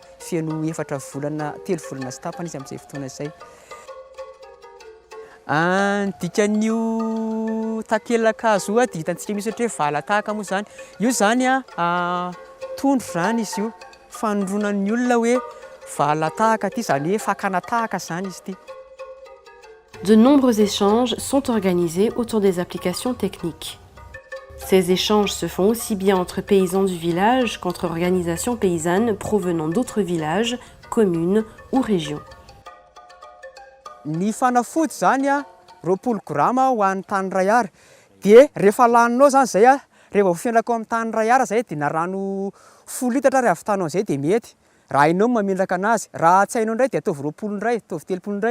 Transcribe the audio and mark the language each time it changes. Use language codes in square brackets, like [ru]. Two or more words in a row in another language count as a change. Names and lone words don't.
[mg] Feno 3 volana, 3 volana sy tapany izy amin'izay fotoana izay. Dikan'io takelakazo io dia hitantsika misy ohatra hoe valatahaka moa zany. Io zany a tondro zany izy io. Fanondronan'ny olona hoe valatahaka ty zany hoe fakana tahaka zany izy ty. [fr] De nombreux échanges sont organisés autour des applications techniques. Ces échanges se font aussi bien entre paysans du village qu'entre organisations paysannes provenant d'autres villages, communes ou régions. [mg] Ny fanafody zany a 20 grama ho an'ny tany ray ara. Dia rehefa laninao zany zay a, rehefa voafendraka amin'ny tany ray ara zay dia na rano 10 litatra rehefa avitanao zay dia mety. Raha hainao mametraka anazy, raha tsy hainao indray dia ataovy 20 indray, ataovy 30 indray.